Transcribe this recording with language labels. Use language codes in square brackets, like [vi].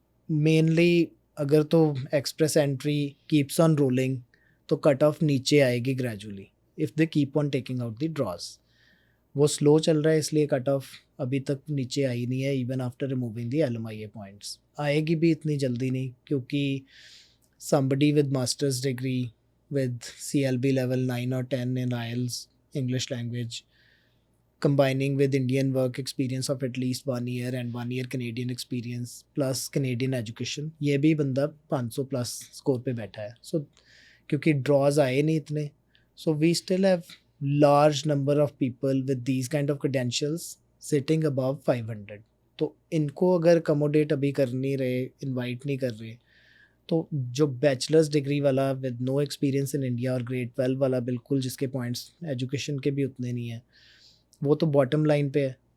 [en] mainly अगर तो express entry keeps on rolling [hi] तो कट ऑफ नीचे आएगी [en] Gradually if they keep on taking out the draws. [hi] वो स्लो चल रहा है इसलिए कट ऑफ अभी तक नीचे आई नहीं है, [en] Even after removing the LMIA points. [hi] आएगी भी इतनी जल्दी नहीं, क्योंकि [en] somebody with master's degree with CLB level 9 or 10 in IELTS English language, combining with Indian work experience of at least 1 year and 1 year Canadian experience plus Canadian education, [hi] ये भी बंदा 500 plus score पे बैठा है। [en] so [hi] क्योंकि ड्रॉज आए नहीं इतने, [en] So we still have large number of people with these kind of credentials sitting above 500। [hi] तो इनको अगर अकोमोडेट अभी कर नहीं रहे, इन्वाइट नहीं कर रहे, तो जो बैचलर्स डिग्री वाला [en] with no experience in India [hi] और ग्रेड 12 वाला बिल्कुल जिसके पॉइंट्स एजुकेशन के भी उतने नहीं हैं, वो तो बॉटम लाइन पे है।